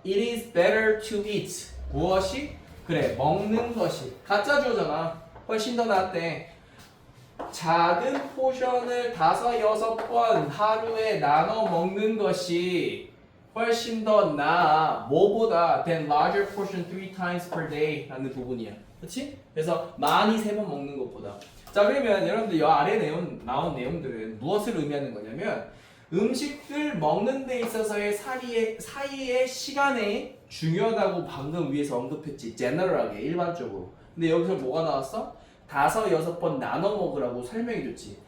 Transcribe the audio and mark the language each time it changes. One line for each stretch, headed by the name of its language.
English: It is better to eat.
Korean: 무엇이? 그래, 먹는 것이. 가짜 주어잖아. 훨씬 더 낫대. 작은 포션을 5, 6번 하루에 나눠 먹는 것이 훨씬 더 나아. 뭐보다
English: than larger portion 3 times per day
Korean: 라는 부분이야. 그렇지? 그래서 많이 3번 먹는 것보다. 자, 그러면 여러분들 이 아래 나온 내용들은 무엇을 의미하는 거냐면 음식들 먹는 데 있어서의 사이의 시간이 중요하다고 방금 위에서 언급했지. 제너럴하게 일반적으로. 근데 여기서 뭐가 나왔어? 5, 6번 나눠 먹으라고 설명해줬지.